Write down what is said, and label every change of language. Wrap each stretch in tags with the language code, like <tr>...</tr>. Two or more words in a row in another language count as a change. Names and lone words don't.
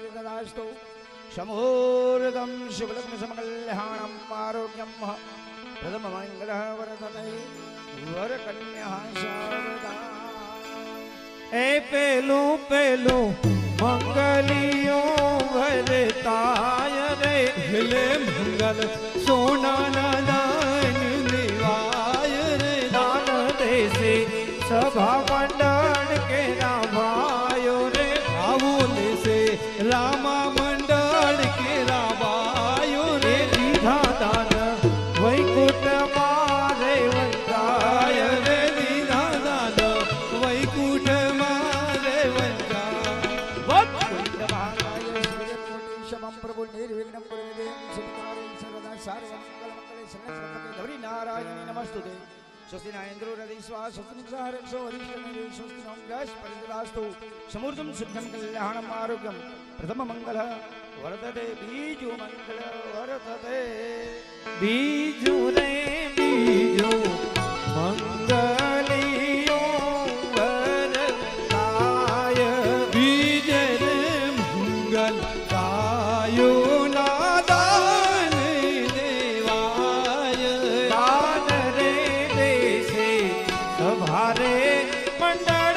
<sa>प्रसदास्तु समूर्धं शुभलग्न समकल्याणम् आरोग्यं प्रथम मंगलः वरदते वरकन्या शारदा</sa> <gu>એ પેલું પેલું મંગલિયો વરતાય રે લે મંગલ સોનાના દાન દેવાય રે દાન દેશે સભા મંડળ કે રામાયો રે આવું લેશે રામા મંડળ કે રામાયો રે દીધા દાન વૈકુંઠ મારે વંદાય રે દીધા દાન વૈકુંઠ</gu> <sa>प्रभु निर्विघ्नं कुरुते सुखकारे सर्वदा सर्वमंगलमंगले सर्वसर्वके गौरी नारायणी नमस्तुते स्वस्ति न इन्द्रो रविश्वा स्वस्ति नक्षत्रः रक्षो हरिष्ठमेव स्वस्ति नो बृहस्पतिर्ददास्तु समूर्धं शुद्धं कल्याणम् आरोग्यं प्रथम मंगलः वर्धते बीजो मंगल वर्धते</sa> <gu>બીજો રે બીજો મંગલિયો વરદાય બીજ રે મંગલ દાન દેવાય દાન રે દેશે સભારે મંડલ</gu>